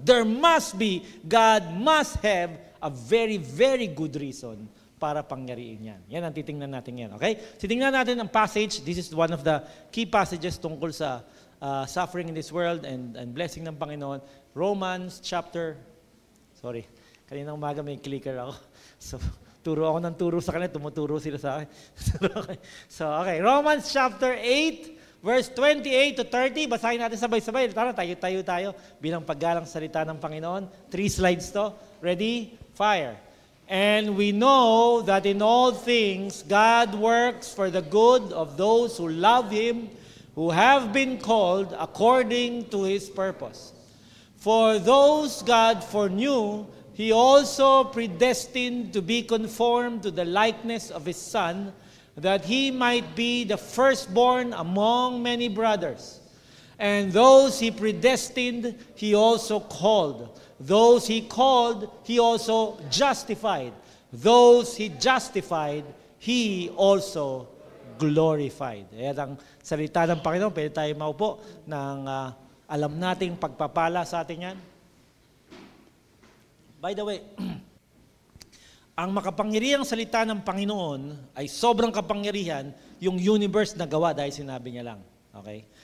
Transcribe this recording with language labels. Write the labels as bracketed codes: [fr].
[en] God must have a very, very good reason [tl] para pangyariin yan. Yan ang titingnan natin yan. [en] Okay? [tl] Titingnan natin ang passage. [en] This is one of the key passages tungkol sa suffering in this world and blessing ng Panginoon. [tl] Romans chapter, kanina umaga may clicker ako. So, turo ako ng turo sa kanila, tumuturo sila sa akin. So, okay. [en] Romans chapter 8, verse 28 to 30. [tl] Basahin natin sabay-sabay. Tara, tayo bilang paggalang salita ng Panginoon. [en] 3 slides to. Ready? Fire. And we know that in all things, God works for the good of those who love Him, who have been called according to His purpose. For those God foreknew, He also predestined to be conformed to the likeness of His Son, that He might be the firstborn among many brothers. And those He predestined, He also called. Those He called, He also justified. Those He justified, He also glorified. [tl] Ayan ang salita ng Panginoon. Pwede tayo maupo ng alam nating pagpapala sa atin yan. By the way, ang makapangyarihang salita ng Panginoon ay sobrang kapangyarihan yung universe na gawa dahil sinabi niya lang. Okay?